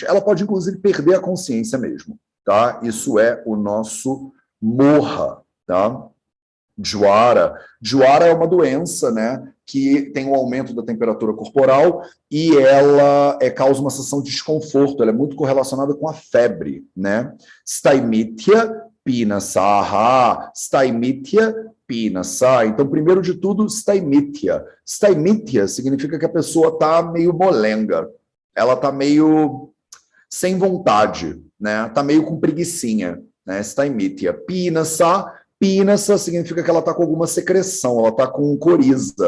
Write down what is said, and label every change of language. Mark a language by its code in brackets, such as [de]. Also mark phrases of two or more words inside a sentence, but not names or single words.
[pt] Ela pode, inclusive, perder a consciência mesmo, tá? Isso é o nosso morra, tá? Jwara é uma doença, né, que tem um aumento da temperatura corporal e ela causa uma sensação de desconforto, ela é muito correlacionada com a febre, né? [sa] Staimitya pinasaha, Staimitya pinasa. [pt] Então, primeiro de tudo, Staimitya. Staimitya significa que a pessoa está meio molenga, ela está meio sem vontade, né? Está meio com preguicinha, né? [sa] Staimitya pinasa. [pt] Pinasa significa que ela está com alguma secreção, ela está com coriza.